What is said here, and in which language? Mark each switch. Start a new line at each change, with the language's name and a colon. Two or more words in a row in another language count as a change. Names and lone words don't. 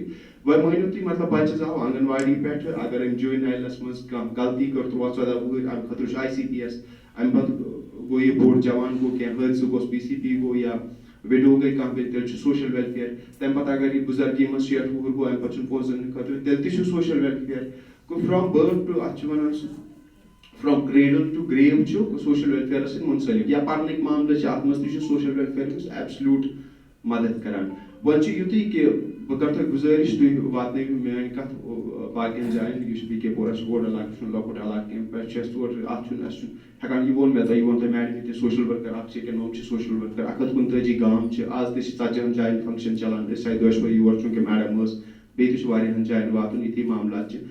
Kashmiri: وۄنۍ مٲنِو تُہۍ مطلب بچہِ زاو آنگن واڑی پٮ۪ٹھ اگر أمۍ جُوینایلس منٛز کانٛہہ غلطی کٔر 13-14 وُہٕرۍ امہِ خٲطرٕ چھُ آی سی پی ایس. امہِ پتہٕ گوٚو یہِ بوٚڑ جوان گوٚو کینٛہہ حٲدثہٕ گوٚس پی سی پی گوٚو یا وِڈو گٔے کانٛہہ تیٚلہِ چھُ
English: social welfare.
Kashmiri: تمہِ پتہٕ اگر یہِ بُزرگی منٛز 60 وُہُر گوٚو امہِ پتہٕ چھُنہٕ پونٛسہٕ دِنہٕ خٲطرٕ تیٚلہِ تہِ چھُ
English: social welfare.
Kashmiri: گوٚو
English: from birth to
Kashmiri: اتھ چھِ ونان
English: from cradle to grave
Kashmiri: چھُ سوشل ویلفیرس سۭتۍ مُنسلک یا پرنٕکۍ معاملہٕ چھِ اتھ منٛز تہِ چھُ
English: social welfare
Kashmiri: أمِس ایبسلیوٗٹ مدد کران. وۄنۍ چھُ یُتُے کہِ بہٕ کرٕ تۄہہِ گُزٲرِش تُہۍ واتنٲیِو میٲنۍ کتھ باقین جاین یہِ چھُ بی کے پورہ چھُ بوٚڑ علاقہٕ چھُنہٕ لۄکُٹ علاقہٕ کینٛہہ پٮ۪ٹھ چھُ اَسہِ تور اتھ چھُنہٕ اَسہِ چھُنہٕ ہٮ۪کان یہِ ووٚن مےٚ تۄہہِ یہِ ووٚن تۄہہِ میڈمہِ تہِ
English: social worker
Kashmiri: اکھ چھِ ییٚکیٛاہ نوٚم چھِ
English: social worker
Kashmiri: 139 گام چھِ آز تہِ چھِ 40 جاین فنکشن چلان أسۍ آیہِ دۄشوے یور چوٗنٛکہِ میڈم ٲس بیٚیہِ تہِ چھُ واریاہن جاین واتُن یِتھی معاملات چھِ.